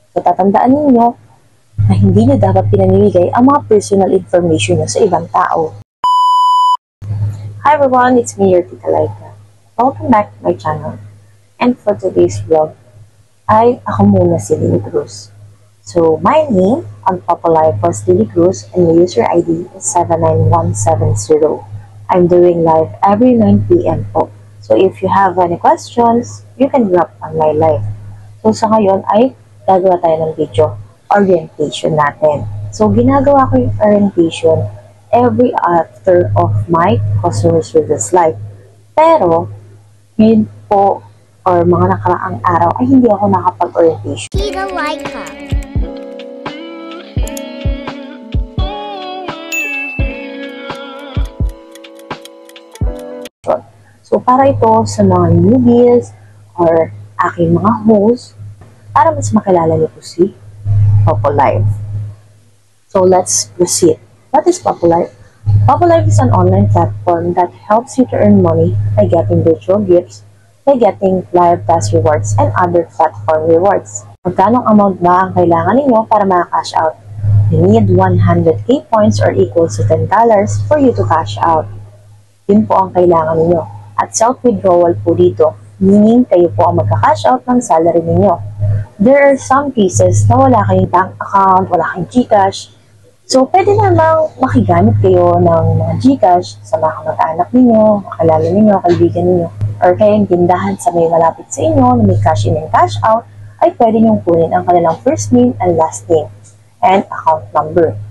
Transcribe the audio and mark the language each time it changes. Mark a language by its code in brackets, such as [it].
[tl] So tatandaan ninyo na hindi nyo dapat pinamimigay ang mga personal information nyo sa ibang tao. [en] Hi everyone, it's me, your Tita Laika. Welcome back to my channel. And for today's vlog, [tl] ako muna si [en] Lily Cruz. So my name on Popolive was Lily Cruz and my user ID is 79170. I'm doing live every 9 PM po. So if you have any questions, you can drop on my live. [tl] So sa ngayon ay gagawa tayo ng video orientation natin. So ginagawa ko yung orientation every after of my customer service live. Pero ngayon po or mga nakaraang araw ay hindi ako nakapag-orientation. Tita Laika. So, para ito sa mga newbies or aking mga host, para mas makilala niyo po si Popolive. [en] So, let's proceed. What is Popolive? Popolive is an online platform that helps you to earn money by getting virtual gifts, by getting live task rewards, and other platform rewards. [tl] Magkano amount ba ang kailangan ninyo para maka-cash out? [en] You need 100k points or equals to $10 for you to cash out. [tl] Yun po ang kailangan ninyo. At self-withdrawal po dito, meaning kayo po ang magka-cash out ng salary ninyo. [en] There are some cases [tl] na wala kayong bank account, wala kayong GCash. So, pwede namang makigamit kayo ng mga GCash sa mga kamag-anak ninyo, kakilala ninyo, kaibigan ninyo, or kayong tindahan sa may malapit sa inyo na may cash in and cash out, ay pwede nyong kunin ang kanilang first name and last name and account number.